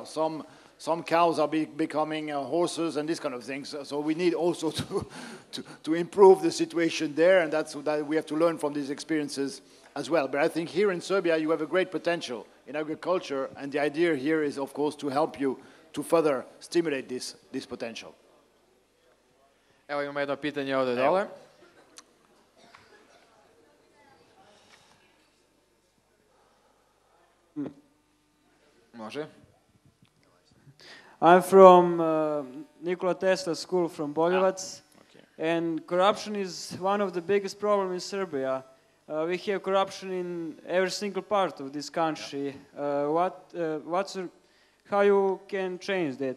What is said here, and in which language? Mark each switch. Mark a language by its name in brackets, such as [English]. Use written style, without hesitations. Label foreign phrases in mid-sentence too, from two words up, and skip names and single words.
[English] Some cows are becoming horses and these kind of things. So we need also to improve the situation there, and that we have to learn from these experiences as well. But I think here in Serbia you have a great potential in agriculture, and the idea here is, of course, to help you to further stimulate this potential. [Serbian] Evo imamo jedno pitanje ovde dole. Može. [English] I'm from Nikola Tesla School from Boljevac, and corruption is one of the biggest problems in Serbia. We have corruption in every single part of this country. How you can change that?